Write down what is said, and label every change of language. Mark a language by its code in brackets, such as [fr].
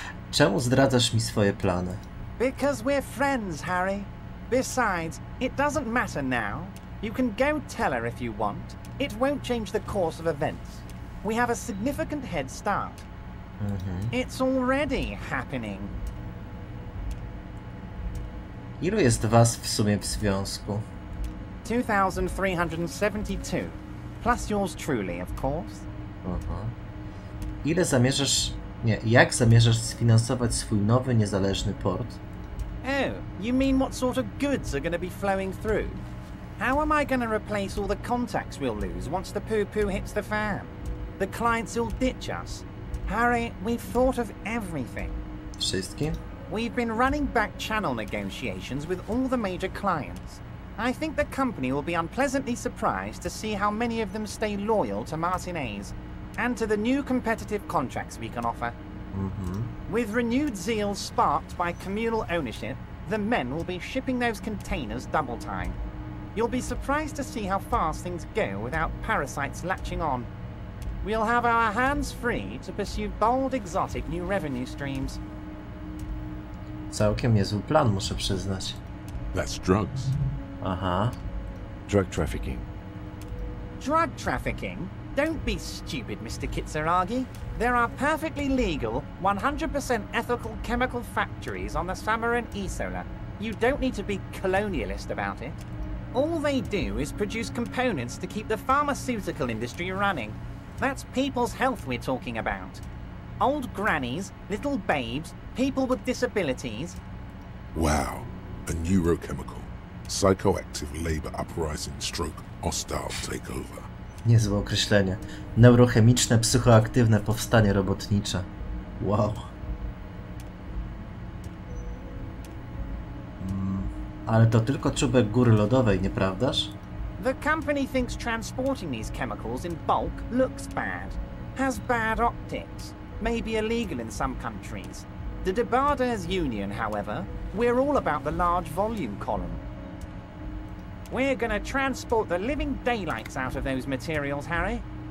[pl] Czemu zdradzasz mi swoje plany? [en] Because we're friends, Harry. Besides, it doesn't matter now. You can go tell her if you want. It won't change the course of events. We have a significant head start. It's already happening. [pl] Ilu jest was w sumie w związku? [en] 2,372. Plus yours truly, of course. [pl] Ile zamierzasz... Nie, jak zamierzasz sfinansować swój nowy, niezależny port? [en] Oh, you mean what sort of goods are going to be flowing through? How am I going to replace all the contacts we'll lose once the poo-poo hits the fan? The clients will ditch us. Harry, we've thought of everything. [pl] Wszystkim? [en] We've been running back channel negotiations with all the major clients. I think the company will be unpleasantly surprised to see how many of them stay loyal to Martinez and to the new competitive contracts we can offer. With renewed zeal sparked by communal ownership, the men will be shipping those containers double time. You'll be surprised to see how fast things go without parasites latching on. We'll have our hands free to pursue bold, exotic new revenue streams. [pl] Całkiem niezły plan, muszę przyznać. [en] That's drugs. Aha. Drug trafficking. Drug trafficking? Don't be stupid, Mr. Kitsuragi. There are perfectly legal, 100% ethical chemical factories on the Samaran Isola. You don't need to be colonialist about it. All they do is produce components to keep the pharmaceutical industry running. That's people's health we're talking about. Old grannies, little babes, people with disabilities. Wow. A neurochemical, psychoactive labor uprising stroke hostile takeover. [pl] Niezłe określenie. Neurochemiczne, psychoaktywne powstanie robotnicze. Wow. Ale to tylko czubek góry lodowej, nieprawdaż? [en] The company thinks transporting these chemicals in bulk looks bad, has bad optics, may be illegal in some countries. The Debarders Union, however, we're all about the large volume column. We're gonna transport the living daylights out of those materials, Harry.